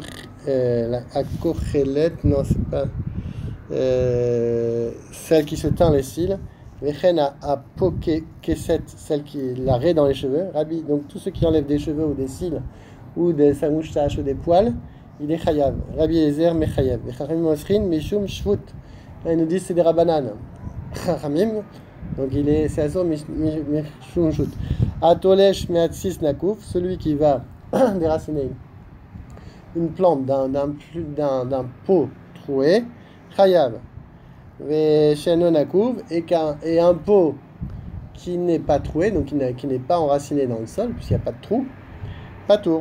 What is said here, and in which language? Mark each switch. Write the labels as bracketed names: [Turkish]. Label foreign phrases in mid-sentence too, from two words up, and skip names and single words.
[French] A kochelet, non, c'est pas. Celle qui se teint les cils. [Hebrew] וכן הפוקסת, [French] celle qui la raie dans les cheveux. Rabbi, donc tous ceux qui enlèvent des cheveux ou des cils ou de sa moustache ou des poils, il est chayav. [Hebrew] רבי אליעזר מחייב. וחכמים אוסרין משום שבות. [French] Là, ils nous disent c'est des rabanan. Chachamim, donc c'est [Hebrew] אסור משום שבות. התולש מעציץ נקוב, [French] celui qui va déraciner une plante d'un pot troué, chayav. [Hebrew] ושאינו נקוב, [French] et un pot qui n'est pas troué, donc qui n'est pas enraciné dans le sol, puisqu'il n'y a pas de trou, pas tour.